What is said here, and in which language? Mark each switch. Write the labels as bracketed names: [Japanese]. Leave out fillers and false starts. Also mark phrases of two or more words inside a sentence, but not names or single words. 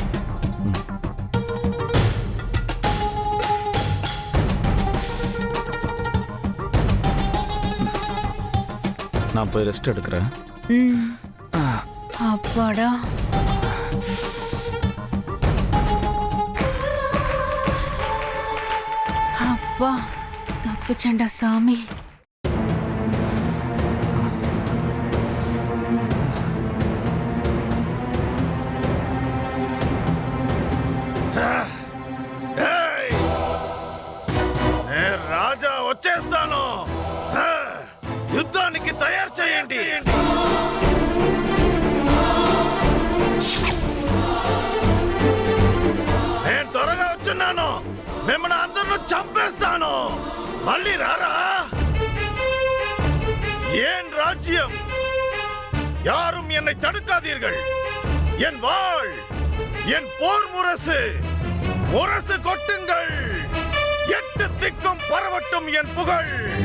[Tamil] நான் போய் ரெஸ்ட் எடுக்கிறேன். அப்பாடா. அப்பா, தப்பிச்சண்டா சாமி. [Telugu] రాజా వచ్చేస్తాను. యుద్ధానికి తయారు చేయండి. నేను త్వరగా వచ్చున్నాను. మిమ్మల్ని అందరిని చంపేస్తాను. మళ్ళీ రారా? [Tamil] ஏன் ராஜ்யம்? யாரும் என்னை தடுக்காதீர்கள். என் வாழ், என் போர் முரசு, முரசு கொட்டுங்கள். 8 திக்கும் பரவட்டும் என் புகழ்.